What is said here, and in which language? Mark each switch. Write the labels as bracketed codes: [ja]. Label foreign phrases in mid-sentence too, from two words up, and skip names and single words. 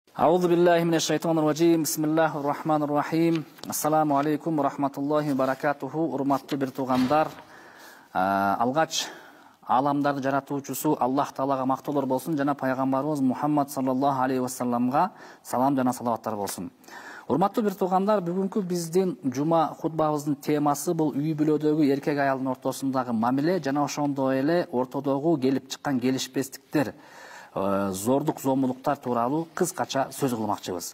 [ar] أعوذ بالله من الشيطان الرجيم. بسم الله الرحمن الرحيم. السلام عليكم ورحمة الله وبركاته. [ky] Урматтуу бир туугандар, алгач аламдарды жаратуучусу Аллах Таалага мактоолор болсун жана пайгамбарыбыз Мухаммад [ar] صلى الله عليه و [ky] салламга салам жана салаваттар болсун. Урматтуу бир туугандар, бүгүнкү биздин жума хутбабыбыздын темасы бул үй бүлөдөгү эркек аялдын ортосундагы мамиле жана ошондой эле ортодогу келип чыккан келишпестиктер, зордук зомбулуктар тууралуу кыскача сөз кылмакчыбыз.